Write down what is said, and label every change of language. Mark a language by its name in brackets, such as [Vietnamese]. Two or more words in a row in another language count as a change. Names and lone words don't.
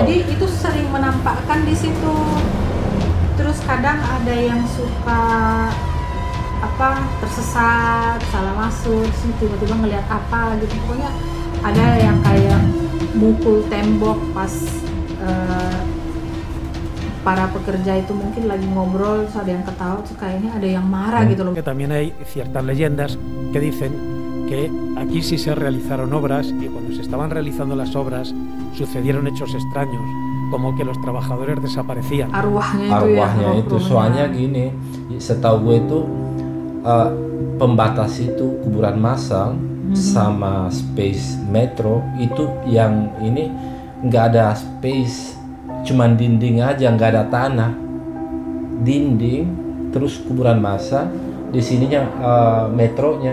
[Indonesian] Jadi itu sering menampakkan di situ. Terus kadang ada yang suka tersesat, salah masuk, tiba-tiba ngelihat apa gitu. Pokoknya ada yang kayak mukul tembok pas para pekerja itu mungkin lagi ngobrol, terus ada yang ketawa, terus kayaknya ada yang marah gitu loh. [Spanish] Que también hay ciertas leyendas que dicen que aquí sí se realizaron obras, y cuando se estaban realizando las obras sucedieron hechos extraños, como que los trabajadores desaparecían. [Indonesian] Arwahnya itu soalnya gini, setahu gue itu pembatas itu kuburan massal sama space metro itu yang ini nggak ada space, cuman dinding aja, nggak ada tanah, dinding terus kuburan massal, di sininya metronya.